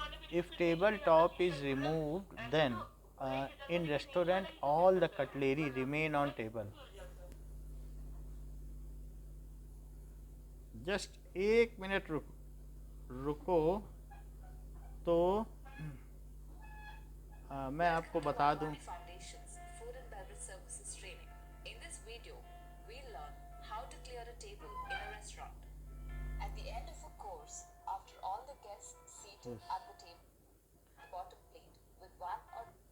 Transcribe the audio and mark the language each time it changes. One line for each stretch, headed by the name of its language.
English: If table top is removed, then in restaurant all the cutlery remain on table.
Hindi: Just एक minute रुको तो मैं आपको बता दूं।
English: Foundations, Food and Beverage Services training. In this video, we'll learn how to clear a table in a restaurant. At the end of a course, after all the guests seated at the table, the bottom plate with one or